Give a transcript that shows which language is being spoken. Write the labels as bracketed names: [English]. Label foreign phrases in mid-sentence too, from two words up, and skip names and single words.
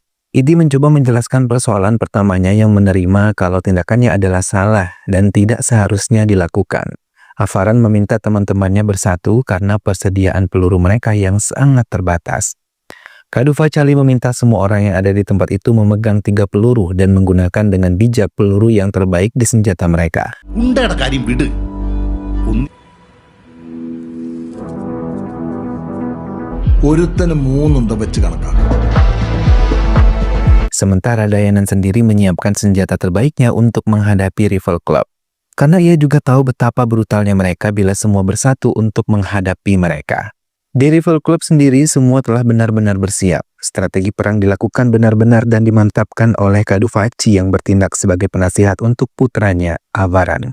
[Indonesian] Idi mencoba menjelaskan persoalan pertamanya yang menerima kalau tindakannya adalah salah dan tidak seharusnya dilakukan. Avaran meminta teman-temannya bersatu karena persediaan peluru mereka yang sangat terbatas. Kadu Facali meminta semua orang yang ada di tempat itu memegang 3 peluru dan menggunakan dengan bijak peluru yang terbaik di senjata mereka. [Malayalam] ഉണ്ടയുടെ കാര്യം വിട്. ഒരുത്തന് 3 ഉണ്ട വെച്ച് കണക്കാക്കാം. [Indonesian] Sementara Dayanan sendiri menyiapkan senjata terbaiknya untuk menghadapi Rival Club. Karena ia juga tahu betapa brutalnya mereka bila semua bersatu untuk menghadapi mereka. Di Rival Club sendiri semua telah benar-benar bersiap. Strategi perang dilakukan benar-benar dan dimantapkan oleh Kadu Faci yang bertindak sebagai penasihat untuk putranya, Avaran.